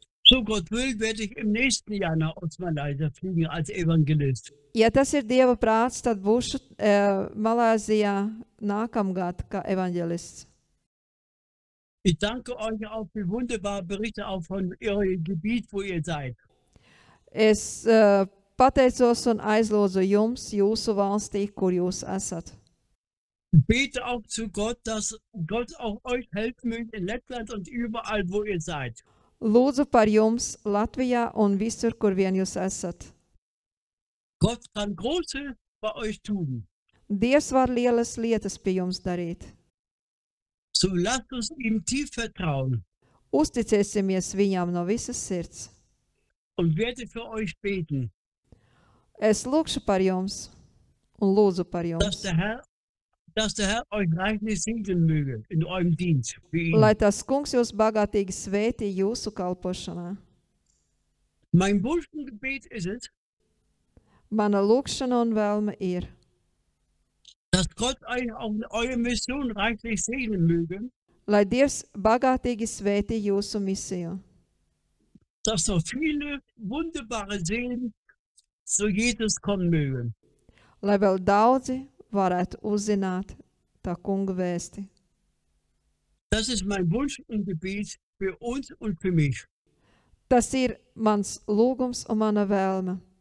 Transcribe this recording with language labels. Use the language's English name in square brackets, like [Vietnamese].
[German] So Gott will, werde ich im nächsten Jahr nach Ostmalaysia fliegen als Evangelist. [Latvian] Ja tas ir Dieva prāts, tad būšu Malāzijā nākamgad kā evaņģelists. [German] Ich danke euch auch für wunderbare Berichte auch von eurem Gebiet, wo ihr seid. [Latvian] Es pateicos un aizlūdzu jums, jūsu valstī, kur jūs esat. [German] Bete auch zu Gott, dass Gott auch euch helfen möge in Lettland und überall, wo ihr seid. [Latvian] Lūdzu par jums Latvijā un visur, kur vien jūs esat. [German] Gott kann große bei euch tun. [Latvian] Dievs var lielas lietas pie jums darīt. [German] So lasst uns ihm tief vertrauen [Latvian] Uzticēsimies viņam no visas sirds. [German] und werde für euch beten, [Latvian] Es lūkšu par jums un lūdzu par [German] dass [Latvian] jums. [German] der Herr euch reichlich segnen möge in eurem Dienst für ihn. [Latvian] Lai tas kungs jūs bagātīgi svētī jūsu kalpošanā. [German] Mein Wunsch und Gebet ist es, [Latvian] Mana lūkšana un vēlme ir, [German] dass Gott euch auch in eurer Mission reichlich segnen möge, [Latvian] lai Dievs bagātīgi svētī jūsu misiju, [German] dass noch viele wunderbare Seelen zu Jesus kommen mögen. [Latvian] lai vēl daudzi varētu uzzināt tā kunga vēsti. [German] Das ist mein Wunsch und Gebet für uns und für mich. [Latvian] Tas ir mans lūgums un mana vēlme.